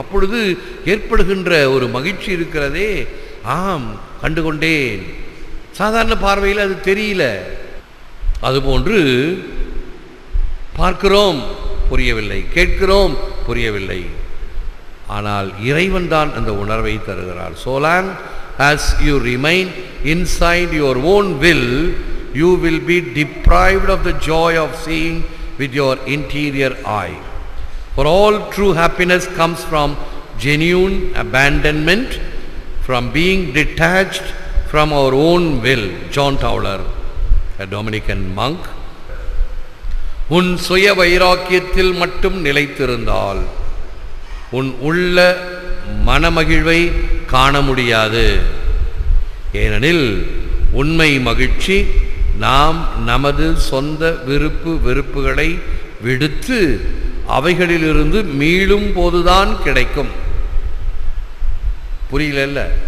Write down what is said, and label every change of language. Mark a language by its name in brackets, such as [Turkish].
[Tamil] அப்பொழுது ஏற்படுகின்ற ஒரு மகிழ்ச்சி இருக்கிறதே, ஆம் கண்டுகொண்டேன். சாதாரண பார்வையில் அது தெரியல. அதுபோன்று பார்க்கிறோம், புரியவில்லை, கேட்கிறோம், புரியவில்லை. ஆனால் இறைவன் தான் அந்த உணர்வை தருகிறார். [English] So long as you remain inside your own will, you will be deprived of the joy of seeing with your interior eye. For all true happiness comes from genuine abandonment, from being detached from our own will. John Tauler, a Dominican monk. [Tamil] உன் சுய வைராக்கியத்தில் மட்டும் நிலைத்திருந்தால் உன் உள்ள மனமகிழ்வை காண முடியாது. ஏனெனில் உண்மை மகிழ்ச்சி நாம் நமது சொந்த விருப்பு வெறுப்புகளை விடுத்து அவைகளிலிருந்து மீளும் போதுதான் கிடைக்கும். புரியல?